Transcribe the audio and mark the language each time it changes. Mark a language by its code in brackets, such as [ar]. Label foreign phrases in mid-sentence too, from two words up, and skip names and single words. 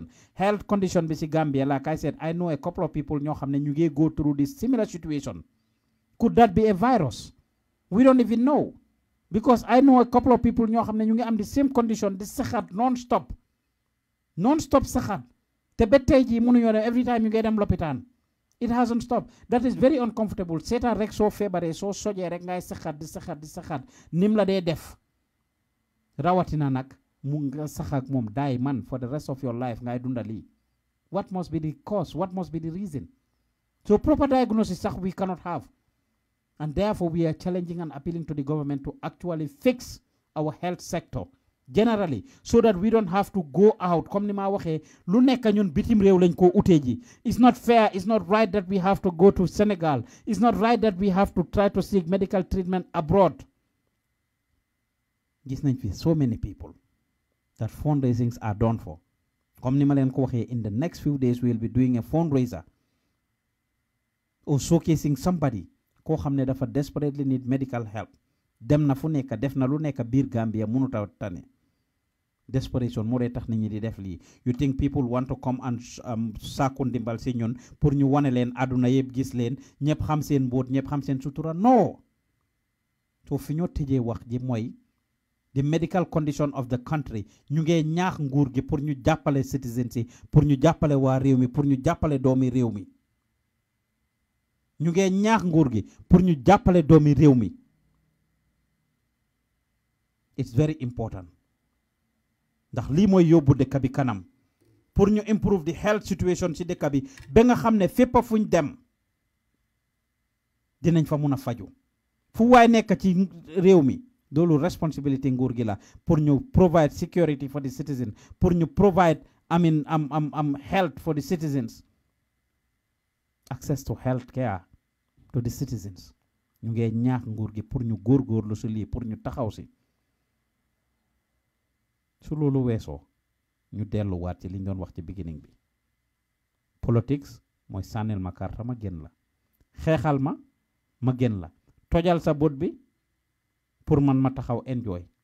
[en] Health condition [wo] bi ci Gambia, [en] like I said, I know a couple of people [wo] ñoo xamne ñu ngi [en] go through this similar situation. Could that be a virus? We don't even know. Because I know a couple of people [wo] ñoo xamne ñu ngi am [en] the same condition, the saxat non-stop. [wo] Non-stop saxat. Te ba tay ji mënu ñu [en] every time you get [wo] dem lopitaan. [en] It hasn't stopped. That is very uncomfortable. [wo] Seetaan rek soo feebaree soo sojee rek ngay saxat di saxat nim la dee def. Rawatina nag mu nga sax ak moom daay man [en] for the rest of your life [wo] ngay dundali. [en] What must be the cause? What must be the reason? So proper diagnosis we cannot have. And therefore we are challenging and appealing to the government to actually fix our health sector generally so that we don't have to go out. [wo] Comme ni ma waxe lu nekk ñun bitim réew lañ ko uté ji. [en] It's not fair, it's not right that we have to go to Senegal. It's not right that we have to try to seek medical treatment abroad. [wo] Gis nañ fi [en] so many people that fundraisings are done for. [wo] Comme ni ma leen ko waxe [en] in the next few days we will be doing a fundraiser or showcasing somebody [wo] ko xamne dafa [en] desperately need medical help. [wo] Dem na fu nekk def na lu nekk biir Gambia mënut a tane. Desperation moo dee tax nit ñi di def lii. [en] You think people want to come and [wo] sàkku ndimbal si ñun pour ñu wane leen àdduna yëpp gis leen ñëpp xam seen mbóot ñëpp xam seen sutura no. So fi ñoo tëjee wax ji mooy [en] the medical condition of the country [wo] ñu ngi ñaax nguur gi pour ñu jàppale citizens yi pour ñu jàppale waa réew mi pour ñu jàppale doomi réew mi. ñu ngi ñaax nguur gi pour ñu jàppale doomi réew mi. [en] It's very important. [wo] Ndax lii mooy yóbbu dëkk bi kanam pour ñu [en] improve the health situation [wo] ci dëkk bi ba nga xam ne fépp fuñ dem dinañ fa mun a faju fu waay nekk ci réew mi loolu responsibility nguur gi la pour ñu [en] provide security for the citizens [wo] pour ñu [en] provide health for the citizens, access to health care to the citizens. [wo] Ñu ngi ñaax nguur gi pour ñu góorgóorlu si lii pour ñu taxaw si su loolu weesoo ñu delluwaat ci liñ doon wax ci beginning bi. Politics mooy sànnil ma karta ma génn la, xeexal ma ma génn la, tojal sa bot bi pour man ma taxaw enjoy.